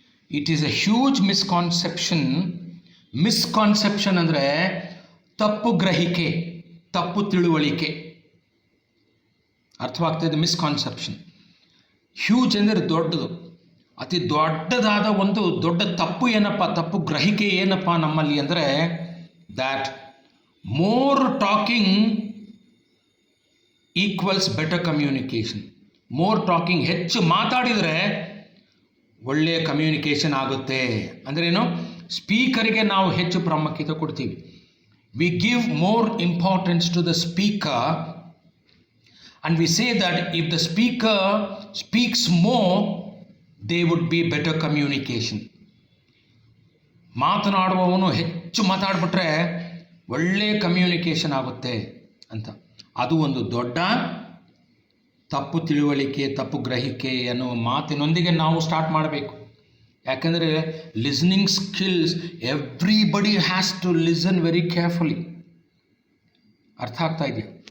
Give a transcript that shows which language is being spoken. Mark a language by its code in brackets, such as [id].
[en] It is a huge misconception. [kn] Misconception ಅಂದರೆ ತಪ್ಪು ಗ್ರಹಿಕೆ, ತಪ್ಪು ತಿಳುವಳಿಕೆ. ಅರ್ಥವಾಗ್ತಾಯಿದೆ? ಮಿಸ್ಕಾನ್ಸೆಪ್ಷನ್. ಹ್ಯೂಜ್ ಅಂದರೆ ದೊಡ್ಡದು, ಅತಿ ದೊಡ್ಡದಾದ ಒಂದು ದೊಡ್ಡ ತಪ್ಪು ಏನಪ್ಪ, ತಪ್ಪು ಗ್ರಹಿಕೆ ಏನಪ್ಪ ನಮ್ಮಲ್ಲಿ ಅಂದರೆ [en] That more talking equals better communication. More talking, [kn] ಹೆಚ್ಚು ಮಾತಾಡಿದರೆ ಒಳ್ಳೆಯ ಕಮ್ಯುನಿಕೇಷನ್ ಆಗುತ್ತೆ. ಅಂದ್ರೇನು? ಸ್ಪೀಕರಿಗೆ ನಾವು ಹೆಚ್ಚು ಪ್ರಾಮುಖ್ಯತೆ ಕೊಡ್ತೀವಿ. [en] We give more importance to the speaker and we say that if the speaker speaks more, they would be better communication. [kn] ಮಾತನಾಡುವವನು ಹೆಚ್ಚು ಮಾತಾಡ್ಬಿಟ್ರೆ ಒಳ್ಳೆ ಕಮ್ಯುನಿಕೇಷನ್ ಆಗುತ್ತೆ ಅಂತ. ಅದು ಒಂದು ದೊಡ್ಡ ತಪ್ಪು ತಿಳುವಳಿಕೆ, ತಪ್ಪು ಗ್ರಹಿಕೆ ಅನ್ನುವ ಮಾತಿನೊಂದಿಗೆ ನಾವು ಸ್ಟಾರ್ಟ್ ಮಾಡಬೇಕು. ಯಾಕೆಂದರೆ [en] Listening skills, everybody has to listen very carefully. [kn] ಅರ್ಥ ಆಗ್ತಾ ಇದೆಯಾ?